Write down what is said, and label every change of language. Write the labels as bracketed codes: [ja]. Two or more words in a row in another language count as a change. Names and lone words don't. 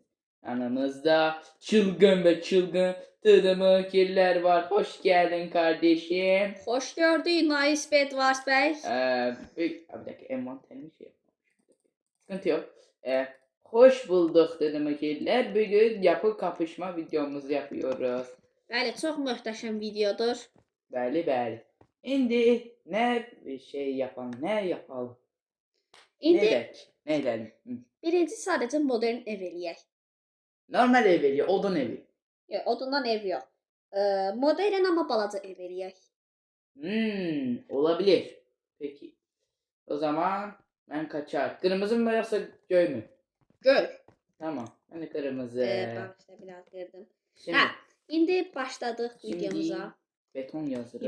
[tr] Yanımızda çılgın ve çılgın Tırmıkiller var. Hoş geldin kardeşim. Hoş gördük Nice Bedwars Bey. Bir dakika, envanterimi şey yapmamışım. Sıkıntı yok. Hoş bulduk Tırmıkiller. Bugün yapı kapışma videomuzu yapıyoruz. [az] Bəli, çox möhtəşəm videodur. Bəli, bəli. İndi nə [tr] şey yapalım, nə yapalım? [az] İndi Ne edək? [tr] Nə edelim? [az] birinci sadəcə modern ev eləyək. Normal ev eli, odun evi. Odundan ev yox. Modern amma balaca ev eləyək. [tr] Olabilir. Peki. O zaman ben kaçar. Kırmızı mı yoksa göy mü? [az] Göy. [tr] Tamam. Ben de kırmızı. [az] Bağışla biraz qırdım. [tr] Şimdi, [az] İndi başladıq [tr] şimdi videomuza. [az] beton yazırıq.